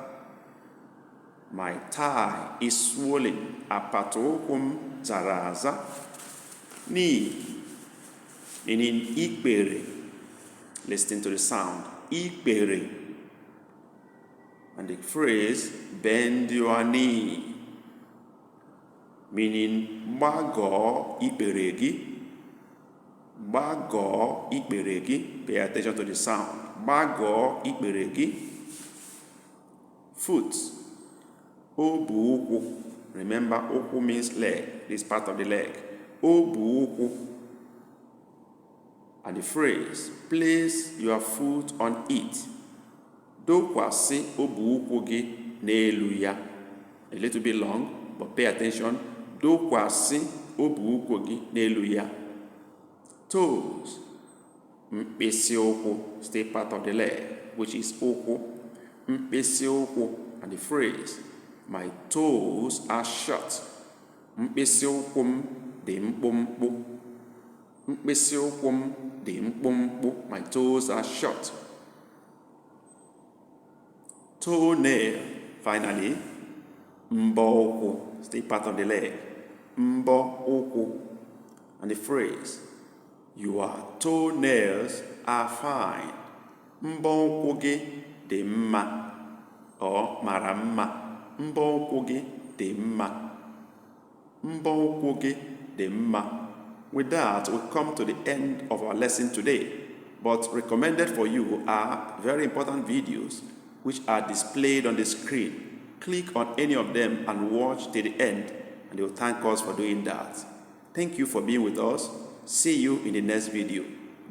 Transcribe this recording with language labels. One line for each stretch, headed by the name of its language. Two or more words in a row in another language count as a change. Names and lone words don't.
English: My thigh is swollen.
Igbo: Apata ụkwụ m zara aza.
English: Knee, meaning ikpere. Listen to the sound. Ikpere. And the phrase, bend your knee, meaning
Igbo: gbagọọ ikpere gị. Gbagọọ ikpere gị.
English: Pay attention to the sound.
Igbo: Gbagọọ ikpere gị. Foot, obu ụkwụ.
English: Remember, ụkwụ means leg. This part of the leg.
Igbo: Obu ụkwụ.
English: And the phrase, place your foot on it.
Igbo: Dokwasị obu ụkwụ gị n'elu ya.
English: A little bit long, but pay attention.
Igbo: Dokwasị obu ụkwụ gị n'elu ya. Toes, mkpịsị ụkwụ,
English: stay part of the leg, which is ụkwụ.
Igbo: Mkpịsị ụkwụ.
English: And the phrase, my toes are short.
Igbo: Mkpịsị ụkwụ m dị mkpụmkpụ. Mkpịsị ụkwụ m dị mkpụmkpụ.
English: My toes are short. Toenail, finally,
Igbo: mbọ ụkwụ,
English: stay part of the leg.
Igbo: Mbọ ụkwụ.
English: And the phrase, your toenails are fine.
Igbo: Mbọ ụkwụ gị dị mma. Or mara mma. Mbọ ụkwụ gị dị mma. Mbọ ụkwụ gị dị mma.
English: With that, we come to the end of our lesson today. But recommended for you are very important videos which are displayed on the screen. Click on any of them and watch till the end, and they will thank us for doing that. Thank you for being with us. See you in the next video.